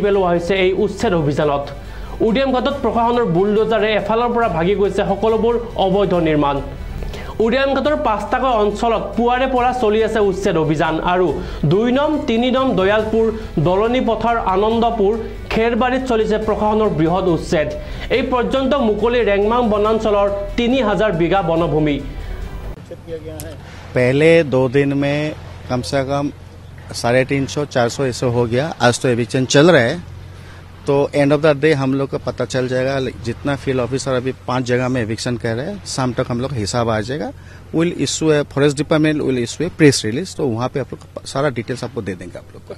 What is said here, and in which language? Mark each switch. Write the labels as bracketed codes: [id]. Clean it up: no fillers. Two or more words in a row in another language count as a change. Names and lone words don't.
[as] পেলোৱা হৈছে এই উচ্ছেদ অভিযানত উৰিয়াম ঘাটত প্ৰশাসনৰ বুলডোজাৰে এফালৰ পৰা ভাগি গৈছে সকলোবোৰ অবৈধ নিৰ্মাণ উৰিয়াম ঘাটৰ ৫টাকৈ অঞ্চলত পুৱাৰে পৰা চলি আছে উচ্ছেদ অভিযান আৰু ২ নং ৩ নং দয়ালপুৰ দলনি পথাৰ আনন্দপুৰ খেৰবাৰীত চলিছে প্ৰশাসনৰ বৃহৎ উচ্ছেদ এই পৰ্যন্ত মুকলি ৰেংমাং বনাঞ্চলৰ ৩০০০ বিঘা বনভূমি [hi] पहले 2 दिन में कम से कम 350-400 ऐसे हो गया आज तो एविक्शन चल रहा है तो [en] end of the day [hi] हम लोग को पता चल जाएगा जितना [en] field officer [hi] अभी 5 जगह में एविक्शन कर रहे हैं शाम तक हम लोग हिसाब आ जाएगा [en] will issue [hi] है [en] forest department will issue [hi] है [en] press release [hi] तो वहाँ पे आप लोग सारा डिटेल्स आपको दे देंगे आप लोग को